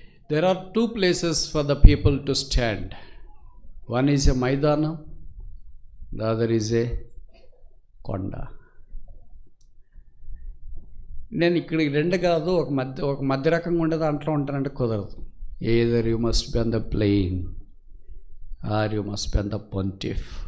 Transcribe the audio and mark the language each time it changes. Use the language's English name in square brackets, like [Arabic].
[English] There are 2 places for the people to stand. One is a మైదానం, the other is a కొండ. [Telugu] నేను ఇక్కడ 2 కాదు, ఒక మధ్య రకంగా ఉండే దాంట్లో ఉంటానంటే కుదరదు. [English] either you must be on the plain or you must be on the pontiff.